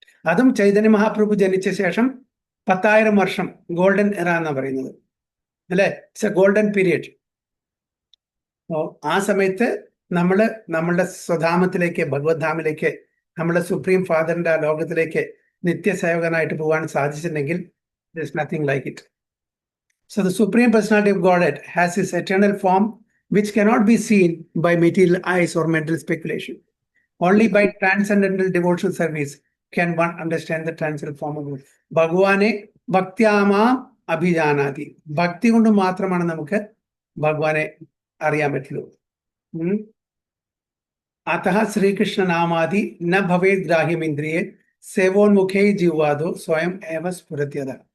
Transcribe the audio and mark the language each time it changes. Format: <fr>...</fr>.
<ml>അതും ചൈതന്യ മഹാപ്രഭു ജനിച്ച ശേഷം 10,000 വർഷം ഗോൾഡൻ എറ എന്നാണ് പറയുന്നത്, അല്ലെ?</ml> <en>It's a golden period.</en> <ml>ആ സമയത്ത് നമ്മളുടെ സ്വധാമത്തിലേക്ക്, ഭഗവത്ധാമിലേക്ക്, നമ്മുടെ സുപ്രീം ഫാദറിന്റെ ആ ലോകത്തിലേക്ക് നിത്യസേവകനായിട്ട് പോകാൻ സാധിച്ചിട്ടുണ്ടെങ്കിൽ</ml> <en>there's nothing like it. So the Supreme Personality of Godhead has his eternal form which cannot be seen by material eyes or mental speculation. Only by transcendental devotional service can one understand the transcendental form of God.</en> <sa>ഭഗവാനെ ഭക്തിയാമാ അഭിജാനാതി.</sa> <ml>ഭക്തി കൊണ്ട് മാത്രമാണ് നമുക്ക് ഭഗവാനെ അറിയാൻ പറ്റുള്ളൂ.</ml> <sa>അതഃ ശ്രീകൃഷ്ണ നാമാദി ന ഭവേത് ഗ്രാഹ്യമേന്ദ്രിയേ സേവോന്മുഖേ ജീവാദോ സ്വയം ഏവ സ്ഫുരത്യത.</sa>